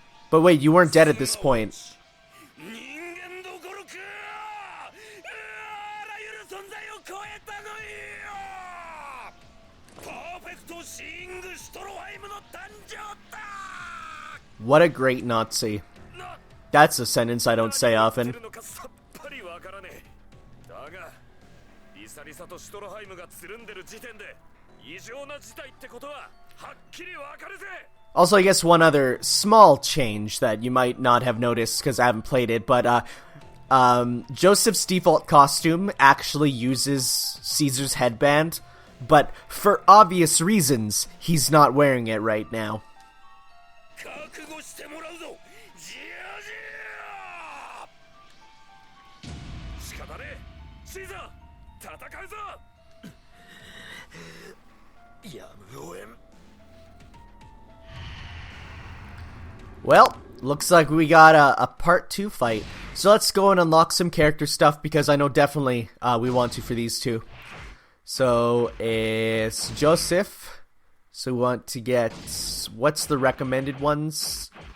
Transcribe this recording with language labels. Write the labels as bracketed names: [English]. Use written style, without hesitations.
[English] But wait, you weren't dead at this point. [Japanese] 人間どころかあらゆる存在を超えたのよパーフェクトシーイングストロハイムの誕生だ [English] What a great Nazi. That's a sentence I don't say often. [Japanese] さっぱりわからねえだがリサリサとストロハイムがつるんでる時点で異常な事態ってことははっきりわかるぜ [English] Also, I guess one other small change that you might not have noticed because I haven't played it, but Joseph's default costume actually uses Caesar's headband, but for obvious reasons, he's not wearing it right now. [Japanese] 覚悟してもらうぞジアジア仕方ねえシーザー戦うぞやむをえん [English] Well, looks like we got a part 2 fight. So let's go and unlock some character stuff because I know definitely we want to for these two. So it's Joseph. So we want to get, what's the recommended ones?